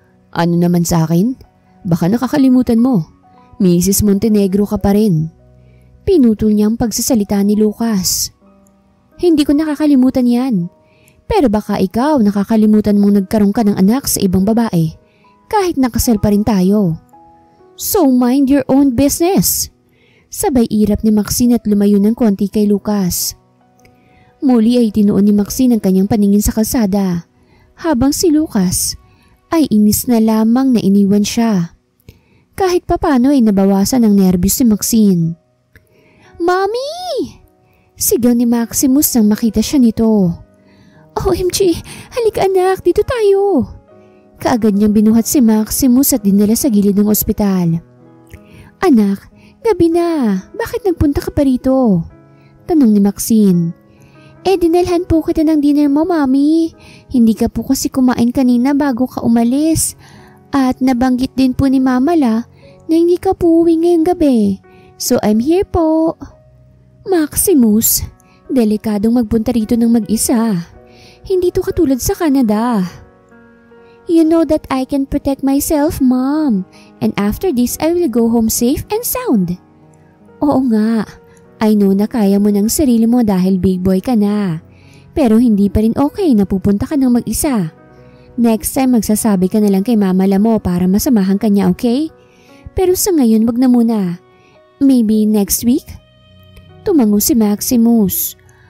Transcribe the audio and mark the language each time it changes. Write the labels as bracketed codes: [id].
[tl] Ano naman sa akin? Baka nakakalimutan mo. Mrs. Montenegro ka pa rin. Pinutol niya ang pagsasalita ni Lucas. Hindi ko nakakalimutan yan. Pero baka ikaw nakakalimutan mong nagkaroon ka ng anak sa ibang babae kahit nakasal pa rin tayo. [en] So mind your own business. [tl] Sabay irap ni Maxine at lumayo ng konti kay Lucas. Muli ay tinuon ni Maxine ang kanyang paningin sa kalsada habang si Lucas ay inis na lamang na iniwan siya. Kahit papano ay nabawasan ang nerbiyos si Maxine. Mommy! Sigaw ni Maximus nang makita siya nito. OMG, halika anak, dito tayo. Kaagad niyang binuhat si Maximus at dinala sa gilid ng ospital. Anak, gabi na, bakit nagpunta ka pa rito? Tanong ni Maxine. Dinalhan po kita ng dinner mo, Mami. Hindi ka po kasi kumain kanina bago ka umalis. At nabanggit din po ni Mama La na hindi ka po uwi ngayong gabi. [en] So I'm here po. [tl] Maximus, delikadong magpunta rito ng mag-isa. Hindi to katulad sa Canada. [en] You know that I can protect myself, Mom. And after this, I will go home safe and sound. [tl] Oo nga. [en] I know [tl] na kaya mo ng sarili mo dahil [en] big boy [tl] ka na. Pero hindi pa rin okay na pupunta ka ng mag-isa. [en] Next time [tl] magsasabi ka na lang kay Mama La mo para masamahan ka niya, okay? Pero sa ngayon wag na muna. [en] Maybe next week? [tl] Tumango si Maximus.